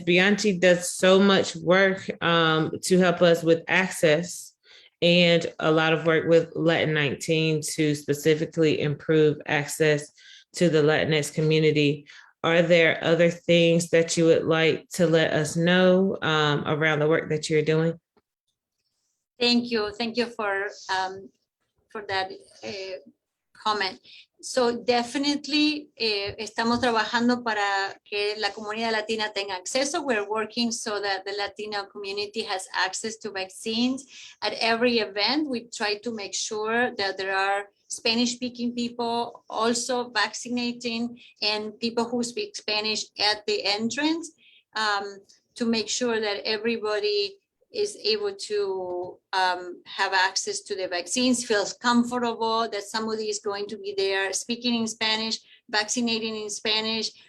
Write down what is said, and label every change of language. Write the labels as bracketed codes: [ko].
[en] Bianchi does so much work to help us with access and a lot of work with Latin 19 to specifically improve access to the Latinx community. Are there other things that you would like to let us know around the work that you're doing? Thank you for that comment. So definitely [es] estamos trabajando para que la comunidad latina tenga acceso. [en] We're working so that the Latino community has access to vaccines. At every event, we try to make sure that there are Spanish-speaking people also vaccinating and people who speak Spanish at the entrance to make sure that everybody is able to have access to the vaccines, feels comfortable that somebody is going to be there speaking in Spanish, vaccinating in Spanish.